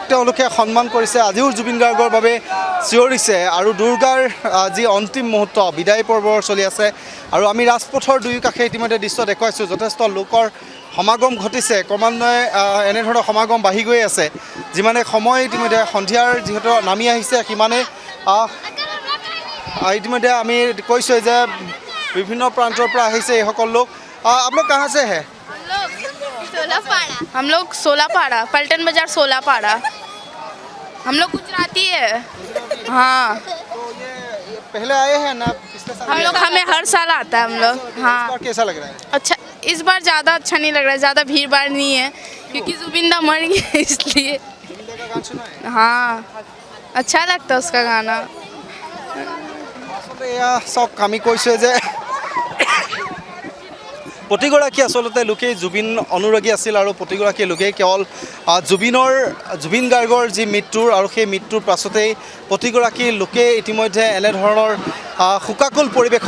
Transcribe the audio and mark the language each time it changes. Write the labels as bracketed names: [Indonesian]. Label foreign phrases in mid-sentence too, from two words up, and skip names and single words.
[Assamese] তেওঁলোকে সন্মান কৰিছে আজিও জুবিন গাৰ্গৰ বাবে চিঞৰিছে আৰু দুৰ্গাৰ যি অন্তিম মুহূৰ্ত বিদায় পৰ্ব চলি আছে আৰু আমি ৰাজপথৰ দুয়ো কাষে ইতিমধ্যে দৃশ্য দেখুৱাইছোঁ যথেষ্ট লোকৰ সমাগম ঘটিছে ক্ৰমান্বয়ে এনেধৰণৰ সমাগম বাঢ়ি গৈ আছে যিমানে সময় ইতিমধ্যে সন্ধিয়াৰ যিহেতু নামি আহিছে সিমানে ইতিমধ্যে আমি কৈছোঁ যে বিভিন্ন প্ৰান্তৰ পৰা আহিছে এইসকল লোক আপোনালোক কাহাৰ [Hindi] से है हम लोग सोलापाड़ा पलटन बाजार सोलापाड़ा हम लोग गुजराती है हाँ पहले आए हैं ना पिछले साल हम लोग हमें हर साल आता है हम लोग हाँ इस बार कैसा लग रहा है अच्छा इस बार ज़्यादा अच्छा नहीं लग रहा है ज़्यादा भीड़ भाड़ नहीं है क्योंकि जुबिंदा मर गया इसलिए हाँ अच्छा लगता है उसका गाना [Assamese] सब আমি কৈছোঁ যে প্ৰতিগৰাকী আচলতে লোকেই জুবিন অনুৰাগী আছিল আৰু প্ৰতিগৰাকী লোকেই কেৱল জুবিন গাৰ্গৰ যি মৃত্যুৰ আৰু সেই মৃত্যুৰ পাছতেই প্ৰতিগৰাকী লোকে ইতিমধ্যে এনেধৰণৰ শোকাকুল পৰিৱেশৰ